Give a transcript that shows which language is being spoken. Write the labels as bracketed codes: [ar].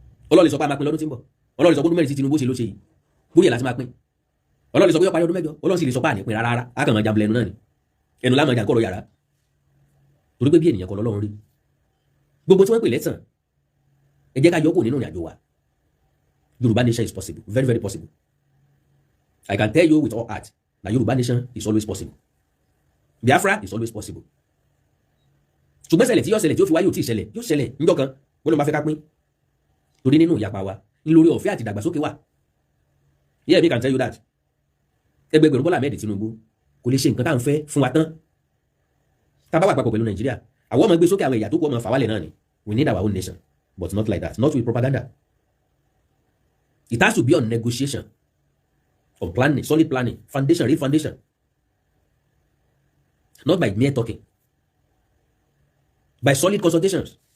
[yo] Ọlọ́run lè sọ pé a máa pín lọ́dún tí ń bọ̀ Ọlọ́run lè sọ pé ọdún mẹ́rin tí Tinubu ṣe ló ṣe yìí bóyá láti máa pín Ọlọ́run lè sọ pé yóò parí ọdún mẹ́jọ Ọlọ́run sì lè sọ pé àní pín rárá á kàn máa jàmbá ẹnu náà ni ẹnu láàmú ìjà kọ̀rọ̀ yàrá torí pé bí ènìyàn kọ́ lọ́lọ́run rí gbogbo tí wọ́n pè lẹ́tàn ẹ jẹ́ ká yọ kó nínú ìrìnàjò wa [en] Yoruba nation is possible, very very possible. I can tell you with all heart that Yoruba nation is always possible. Biafra is always possible. [yo] Ṣùgbọ́n ṣẹlẹ̀ tí yóò ṣẹlẹ̀ tí ó fi wáyé ò tí ì ṣẹlẹ̀ yóò ṣẹlẹ̀ níjọ́ kan wọ́n ló máa fẹ́ ká pín torí nínú ìyapa wa ńlórí ọ̀fẹ́ àti ìdàgbàsókè wa. [en] Yeah, me can tell you that. [yo] Ẹgbẹgbẹ̀rún Bọ́lá Ahmed Tinubu kò lè ṣe nǹkan tá à ń fẹ́ fún wa tán. Tá a bá wà papọ̀ pẹ̀lú Nàìjíríà àwọn ọmọ gbé sókè àwọn ẹ̀yà tó kú ọmọ fàwálẹ̀ náà ni. [en] We need our own nation but not like that, not with propaganda. It has to be on negotiation, on planning, solid planning, foundation, real foundation. Not by mere talking. By solid consultations.